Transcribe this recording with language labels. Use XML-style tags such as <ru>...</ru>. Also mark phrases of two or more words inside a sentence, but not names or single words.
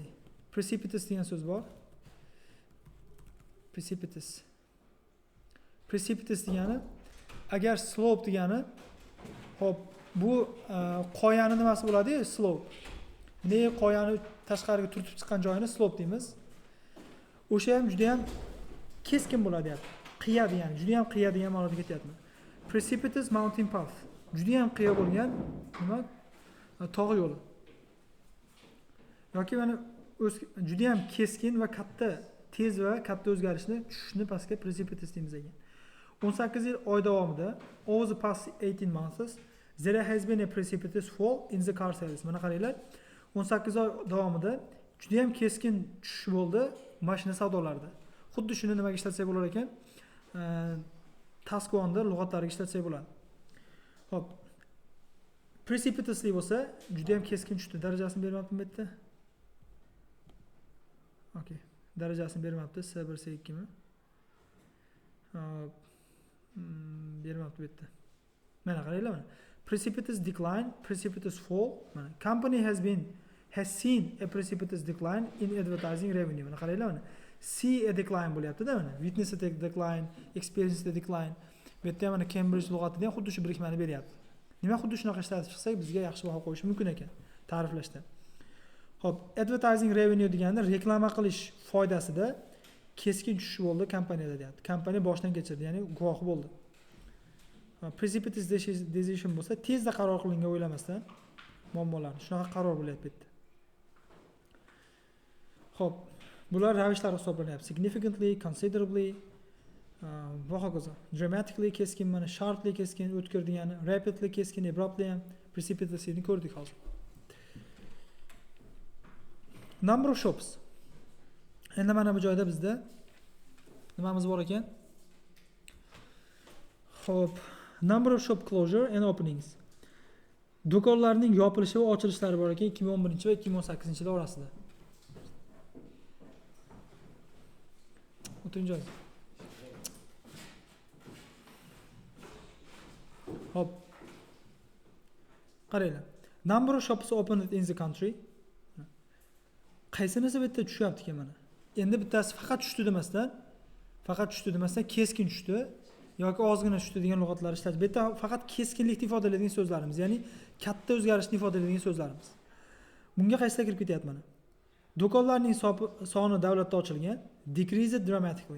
<uz>Precipitous degan so'z bor. Precipitous degani agar slope degani, hop, bu qoyani nimasi bo'ladi-yu, slope. Ne qoyani tashqariga turtib chiqqan joyini slope deymiz. O'sha ham juda ham keskin bo'ladi deyapti. Qiya degani, juda ham qiya degan ma'noda ketyapti.</uz> <en>Precipitous mountain path.</en> <uz>Juda ham qiya bo'lgan nima? Tog' yo'li. Yoki mana juda ham keskin va katta, tez va katta o'zgarishni, tushishni pastga precipitous deymiz ekan. 18 yil oy davomida</uz> <en>over the past 18 months there has been a precipitous fall in the car sales.</en> <uz>Mana qaranglar, 18 oy davomida juda ham keskin tushish bo'ldi mashina savdolarida. Xuddi shuni nimaga ishlatsak bo'lar ekan? Taskvonda lug'atlariga ishlatsak bo'ladi. Xo'p. Precipitously bo'lsa, juda ham keskin tushdi. Darajasini bermabdim bu yerda. Okay. Darajasini bermabdi. S1 S2 mi? Bermabdi bu yerda. Mana qaranglar mana.</uz> <en>Precipitous decline, precipitous fall. Mana company has seen a precipitous decline in advertising revenue.</en> <uz>Mana qaranglar mana.</uz> <en>See a decline</en> <uz>bo'lyapti-da mana.</uz> <en>Witness a decline, experience a decline.</en> <uz>Bu yerda mana Cambridge lug'atida ham xuddi shu birikmani beryapti. Nima xuddi shunaqa ishlatib chiqsak, bizga yaxshi baho qo'yish mumkin ekan ta'riflashda. Xo'p,</uz> <en>advertising revenue</en> <uz>degani reklama qilish foydasida keskin tushish bo'ldi kompaniyada deyapti. Kompaniya boshdan kechirdi, ya'ni guvohi bo'ldi.</uz> <en>Precipitous decision</en> <uz>bo'lsa, tezda qaror qilingan o'ylamasdan muammolarni, shunaqa qaror bo'lyapti bu yerda. Xo'p, bular ravishlar hisoblanyapti.</uz> <en>Significantly, considerably,</en> <uz>va hokazo. Dramatically keskin, mana sharply keskin, o'tkir degani, rapidly keskin, abruptly ham, precipitously ko'rdik hozir.</uz> <en>Number of shops.</en> <uz>Endi mana bu joyda bizda nimamiz bor ekan? Xo'p,</uz> <en>number of shop closure and openings.</en> <uz>Do'konlarning yopilishi va ochilishlari bor ekan 2011 va 2018-yil orasida. O'tin joy. Hop. Qaranglar.</uz> <en>Number of shops opened in the country.</en> <uz>Qaysinisi bu yerda tushyapti ekan mana. Endi bittasi faqat tushdi demasdan, faqat tushdi demasdan keskin tushdi yoki ozgina tushdi degan lug'atlar ishlatib. Bu yerda faqat keskinlikni ifodalaydigan so'zlarimiz, ya'ni katta o'zgarishni ifodalaydigan so'zlarimiz. Bunga qaysilar kirib ketyapti mana? Do'konlarning soni davlatda ochilgan,</uz> <en>decreased dramatically.</en>